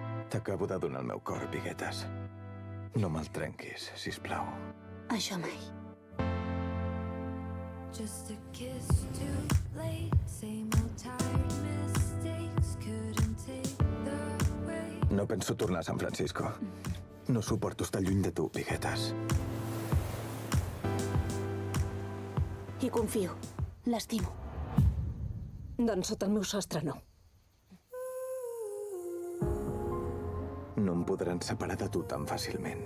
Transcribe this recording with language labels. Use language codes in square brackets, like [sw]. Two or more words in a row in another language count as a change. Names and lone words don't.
[ca] T'acabo de donar el meu cor, Viguetes. No me'l trenquis, sisplau. Això mai. [en] Just a kiss too late, same old tired mistakes, couldn't take the weight. [ca] No penso tornar a San Francisco. No suporto estar lluny de tu, Viguetes. Hi confio. L'estimo. Doncs sota el meu sostre no. No em podran separar de tu tan fàcilment.